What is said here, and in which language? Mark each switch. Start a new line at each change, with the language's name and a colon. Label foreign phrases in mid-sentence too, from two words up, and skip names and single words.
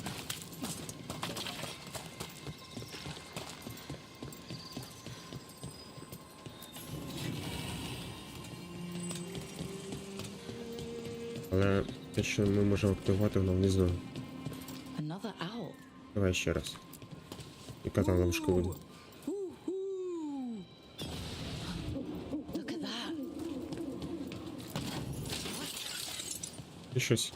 Ukrainian: Але те, що ми можемо активувати, воно внизу.
English: Another owl.
Ukrainian: Давай ще раз. Яка там ловушка буде?
English: Look at that.
Ukrainian: І щось.